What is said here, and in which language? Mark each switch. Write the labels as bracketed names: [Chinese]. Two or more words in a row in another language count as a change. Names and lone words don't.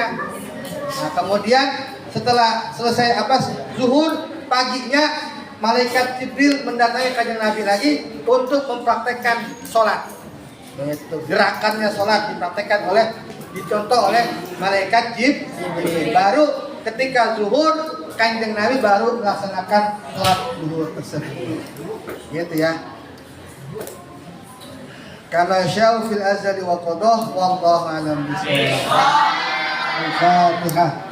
[Indonesian] Nah, kemudian setelah selesai zuhur, paginya malaikat Jibril mendatangi kanjeng Nabi lagi untuk mempraktekkan sholat. Itu gerakannya sholat dicontoh oleh malaikat Jibril. Baru ketika zuhur, kanjeng Nabi baru melaksanakan sholat zuhur tersebut. Gitu ya. [Arabic] كما شاء في الأزل وقضى والله أعلم بالصواب. Al-Fatihah.